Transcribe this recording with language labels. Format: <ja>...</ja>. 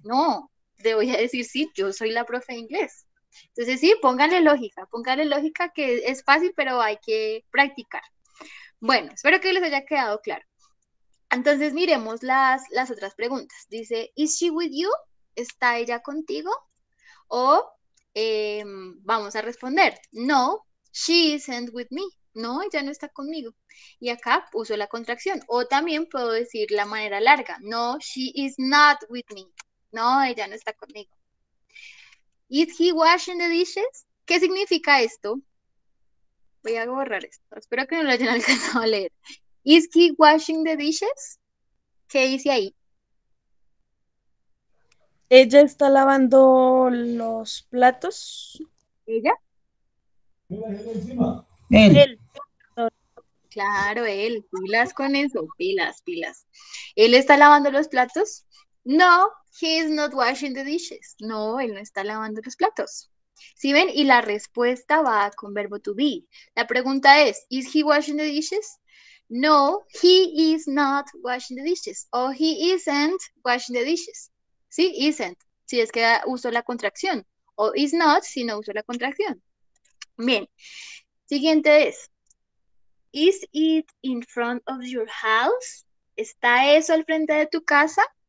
<es>No, le voy a decir, sí, yo soy la profe de inglés. Entonces, sí, póngale lógica que es fácil, pero hay que practicar. Bueno, espero que les haya quedado claro. Entonces miremos las otras preguntas. Dice,</es> <en>¿Is she with you?</en> <es>¿Está ella contigo? O vamos a responder, no,</es> <en>she isn't with me.</en> <es>No, ella no está conmigo. Y acá uso la contracción. O también puedo decir la manera larga, no,</es> <en>she is not with me.</en> <es>No, ella no está conmigo.</es> <en>¿Is he washing the dishes?</en> <es>¿Qué significa esto? Voy a borrar esto. Espero que no lo hayan alcanzado a leer.</es> <en>¿Is he washing the dishes?</en> <es>¿Qué dice ahí? Ella está lavando los platos. ¿Ella? Él. Él. Claro, él. Pilas con eso. Pilas, pilas. ¿Él está lavando los platos?</es> <en>No, he is not washing the dishes.</en> <es>No, él no está lavando los platos. ¿Sí ven? Y la respuesta va con verbo to be. La pregunta es,</es> <en>¿is he washing the dishes? No, he is not washing the dishes. O he isn't washing the dishes.</en> <es>¿Sí? Isn't. Si es que uso la contracción. O is not si no uso la contracción. Bien. Siguiente es,</es> <en>¿is it in front of your house?</en> <es>¿Está eso al frente de tu casa?</es>